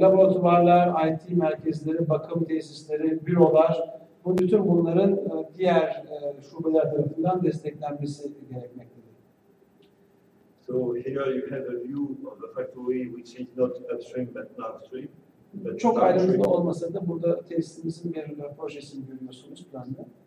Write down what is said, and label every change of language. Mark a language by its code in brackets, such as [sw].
[tr] Laboratuvarlar, IT merkezleri, bakım tesisleri, bürolar, bütün bunların diğer şubeler tarafından desteklenmesi gerekmektedir. [en] So here you have a view of the factory which is not upstream but downstream. [tr] Çok ayrıntılı olmasa da burada tesisimizin bir projesini görüyorsunuz planda.